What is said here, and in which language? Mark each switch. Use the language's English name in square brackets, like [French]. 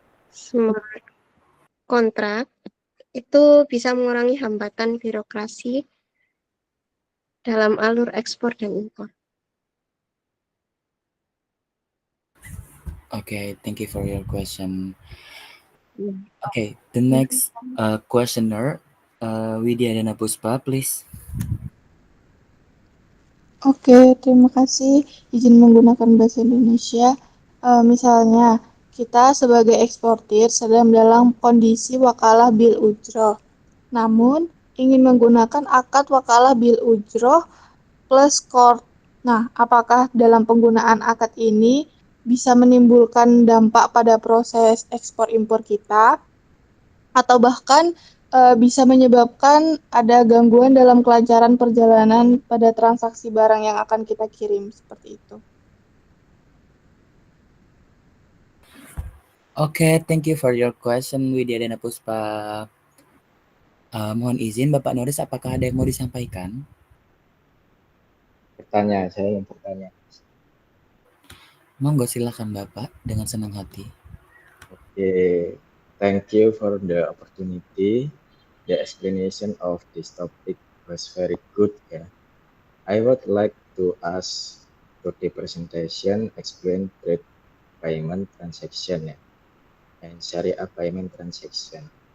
[Indonesian] Smart contract itu bisa mengurangi hambatan birokrasi dalam alur ekspor dan impor. [English] Okay, thank you for your question. Okay, the next questioner, Widya Dana Puspa, please. [Indonesian] Oke, terima kasih izin menggunakan bahasa Indonesia. Misalnya, kita sebagai eksportir sedang dalam kondisi wakalah bil ujroh. Namun, ingin menggunakan akad wakalah bil ujroh plus kord. Nah, apakah dalam penggunaan akad ini bisa menimbulkan dampak pada proses ekspor impor kita? Atau bahkan bisa menyebabkan ada gangguan dalam kelancaran perjalanan pada transaksi barang yang akan kita kirim, seperti itu. [English] Okay, thank you for your question, Widya Dana Puspa. [Indonesian] Mohon izin, Bapak Noris, apakah ada yang mau disampaikan? Saya yang bertanya. Monggo silakan Bapak dengan senang hati. [English] Okay, thank you for the opportunity. The explanation of this topic was very good. Yeah. I would like to ask for the presentation explain trade payment transaction and Sharia payment transaction.